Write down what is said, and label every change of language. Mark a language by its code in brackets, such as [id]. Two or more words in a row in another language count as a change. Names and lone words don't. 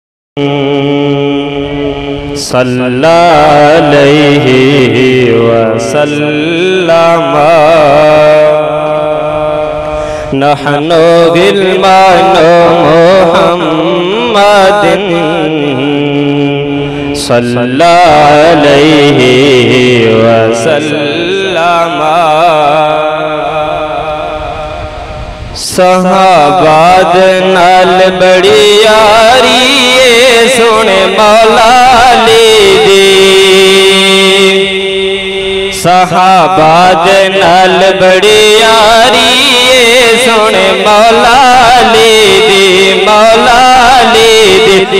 [ar] صلى الله عليه وسلم نحن غلمان محمد صلى الله عليه وسلم. [pa] صحابہ نال بڑی یاری سنے مولا علی دی، صحابہ نال بڑی یاری سنے مولا علی دی، مولا علی دی.